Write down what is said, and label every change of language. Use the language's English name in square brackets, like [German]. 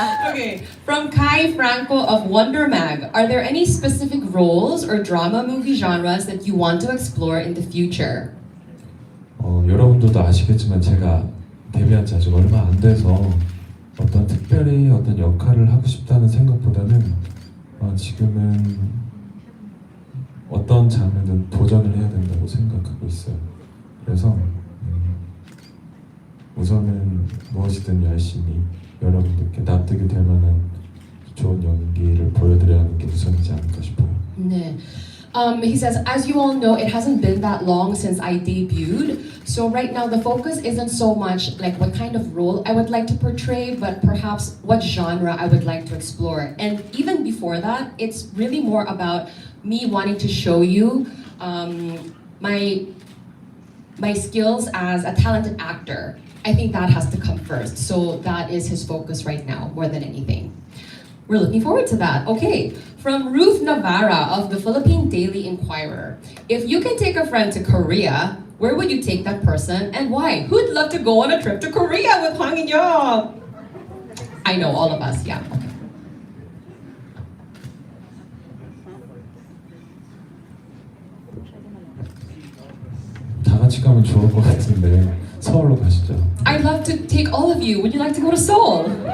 [English] Okay, from Kai Franco of Wonder Mag, are there any specific roles or drama movie genres that you want to explore in the future? [Korean] 여러분들도 아시겠지만 제가 데뷔한 지 아직 얼마 안 돼서 특별히 어떤 역할을 하고 싶다는 생각보다는 지금은 어떤 장르든 도전을 해야 된다고 생각하고 있어요. 그래서 우선은 무엇이든 열심히 여러분들께 납득이 될 만한 좋은 연기를 보여드려야 하는 게 우선이지 않을까 싶어요. 네. [English] He says, as you all know, it hasn't been that long since I debuted. So right now the focus isn't so much like what kind of role I would like to portray, but perhaps what genre I would like to explore. And even before that, it's really more about me wanting to show you my skills as a talented actor. I think that has to come first. So that is his focus right now, more than anything. We're looking forward to that. Okay, from Ruth Navarra of the Philippine Daily Inquirer. If you can take a friend to Korea, where would you take that person and why? Who'd love to go on a trip to Korea with Hwang In Youp? I know, all of us, yeah. Okay. [Korean] 다 같이 가면 좋을 것 같은데 서울로 가시죠. [English] I'd love to take all of you. Would you like to go to Seoul?